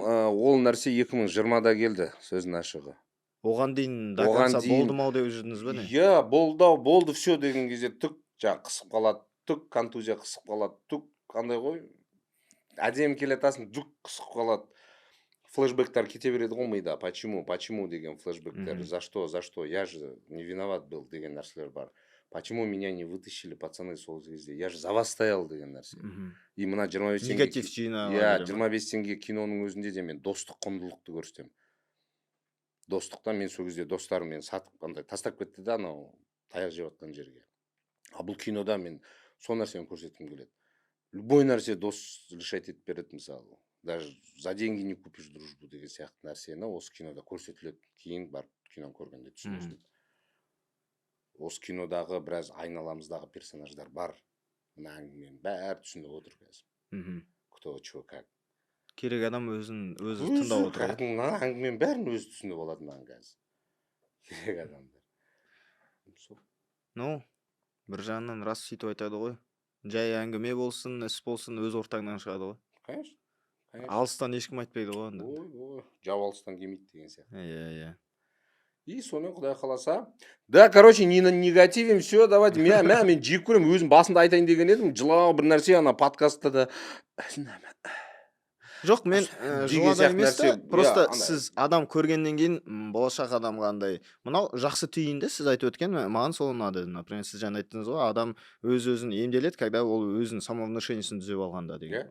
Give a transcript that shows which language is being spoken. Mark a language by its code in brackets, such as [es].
[kk] ол нәрсе 2020-да келді, сөздің ашығы. Оған дейін [ru] до конца [kk] болдым ау деп жүрдіңіз ба не? Иә, болды [ru] все [kk] деген кезде түк жаңа қысып қалады, түк контузия қысып қалады, түк қандай ғой. Әдемі келатасың, жүк қысып қалады. Флешбектер кете береді ғой мида. [ru] Почему [kk] деген флешбектер. [ru] За что? Я же не виноват был [kk] деген нәрселер бар. [ru] Почему меня не вытащили пацаны [kk] сол кезде? [ru] Я же за вас стоял [kk] деген нәрсе. И мына 25 теңге негатив жинап. Иә, 25 теңге киноның өзінде де мен достық құндылықты көрсетемін. Достықтан мен сол кезде достарым мен сатып қандай тастап кетті да анау таяқ жеп жатқан жерге. А бұл кинода мен сол нәрсені көрсеткім келеді. [ru] Любой [kk] нәрсе дос [ru] решать [kk] етіп береді, мысалы. [ru] Даже за деньги не купишь дружбу [kk] деген сияқты нәрсені осы кинода көрсетіледі. Кейін барып киноны көргенде түсінесің. Осы кинодағы біраз айналамыздағы персонаждар бар. Мына әңгіменің бәрі түсініп отыр қазір. [ru] Кто, чего, как. [kk] Керек адам өзі тыңдап отыр. Мына әңгіменің бәрін өзі түсініп алады маған қазір. Керек адамдар. Ну, бір жағынан рас сөйтіп айтады ғой. Жай әңгіме болсын, іс болсын, өз ортаңнан шығады ғой. [ru] Конечно. [kk] Алыстан ешкім айтпайды ғой. Ой, жау алыстан келмейді деген сияқты. Иә. И сонымен Құдай қаласа. [ru] Да, короче, не негативим, все, давайте. [kk] Мен жек көремін, өзім басында айтайын деген едім. Жылау бір нәрсе, ана подкастта да. Жоқ, мен жылада емес та, просто сіз адам көргеннен кейін болашақ адамға андай, мынау жақсы түйінді сіз айтып өткен, маған сол ұнады. [ru] Например, [kk] сіз жаңа айттыңыз ғой, адам өз-өзін емделеді, [ru] когда [kk] ол өзінің самовнушениесін түзеп алғанда деген.